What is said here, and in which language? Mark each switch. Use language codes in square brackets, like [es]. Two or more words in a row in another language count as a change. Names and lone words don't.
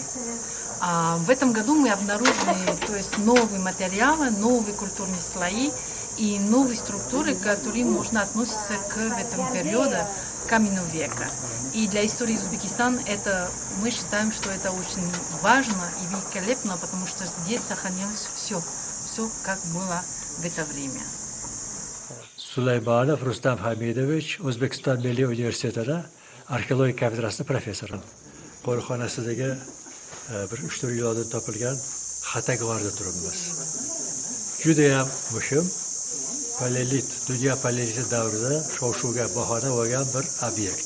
[ru] В этом году мы обнаружили, то есть, новые материалы, новые культурные слои и новые структуры, которые можно относиться к этому периоду каменного века. И для истории Узбекистана мы считаем, что это очень важно и великолепно, потому что здесь сохранилось все, как было в это время. [uz] Suleymanov Rustam Hamidovich, O'zbekiston Milliy universitetida arxeologiya kafedrasida professor. Qo'riqxonasidagi bir 3-4 yil oldin topilgan Xatak g'orida turibmiz. Judayam muhim paleolit, dunyo paleoliti davrida shov-shuvga bahona bo'lgan bir obyekt.